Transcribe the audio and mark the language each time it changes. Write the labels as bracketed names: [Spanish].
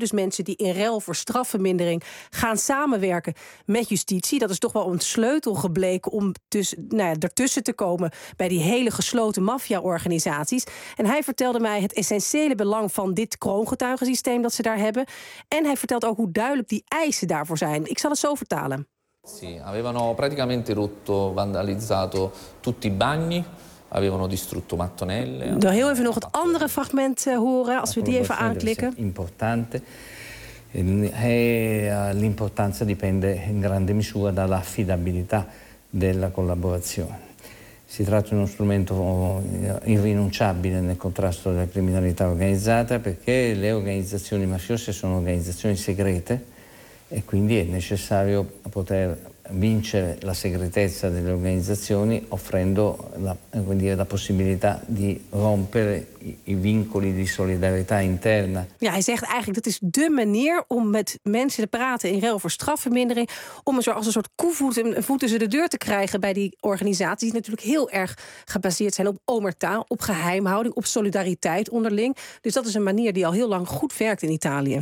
[Dutch] Dus mensen die in ruil voor strafvermindering gaan samenwerken met justitie. Dat is toch wel een sleutel gebleken om ertussen te komen bij die hele gesloten maffia-organisaties. En hij vertelde mij het essentiële belang van dit kroongetuigensysteem dat ze daar hebben. En hij vertelt ook hoe duidelijk die eisen daarvoor zijn. Ik zal het zo vertalen. [Italian] Sì, avevano praticamente rotto, vandalizzato tutti i bagni, avevano distrutto mattonelle. [Dutch] Dan heel even nog het andere fragment horen als we die even aanklikken. [Italian] Importante. L'importanza dipende in grande misura dall'affidabilità della collaborazione. Si tratta di uno strumento irrinunciabile nel contrasto della criminalità organizzata perché le organizzazioni mafiose sono organizzazioni segrete e quindi è necessario poter vincere la segretezza delle organizzazioni offrendo la possibilità di rompere i vincoli di solidarietà interna. [Dutch] Ja, hij zegt eigenlijk dat is de manier om met mensen te praten in ruil voor strafvermindering, om als een soort koevoet een voet tussen de deur te krijgen bij die organisaties die natuurlijk heel erg gebaseerd zijn op omerta, op geheimhouding, op solidariteit onderling. Dus dat is een manier die al heel lang goed werkt in Italië.